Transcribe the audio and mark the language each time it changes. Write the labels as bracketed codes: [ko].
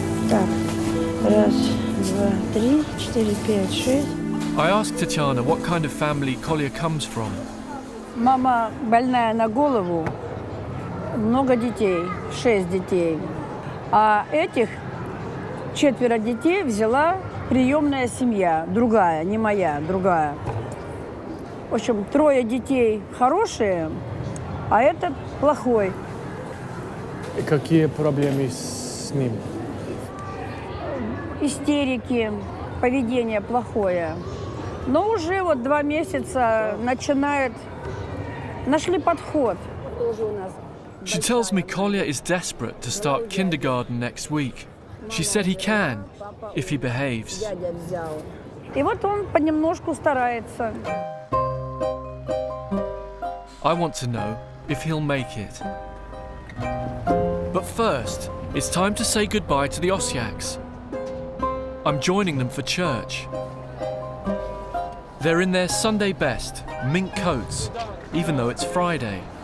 [ru] Так, раз, два, три, четыре, пять, шесть. [en] I asked Tatiana what kind of family Kolya comes from. [ru] Мама больная на голову, много детей, 6 детей. А этих 4 детей взяла приемная семья, другая, не моя, другая. В общем, 3 детей хорошие, а этот плохой. И какие проблемы с ним? Истерики, поведение плохое. Но уже вот 2 месяца начинает, нашли подход. [en] She tells me Kolya is desperate to start kindergarten next week. She said he can, if he behaves. [ru] И вот он понемножку старается. [en] I want to know if he'll make it. But first, it's time to say goodbye to the Osyaks. I'm joining them for church. They're in their Sunday best, mink coats, even though it's Friday.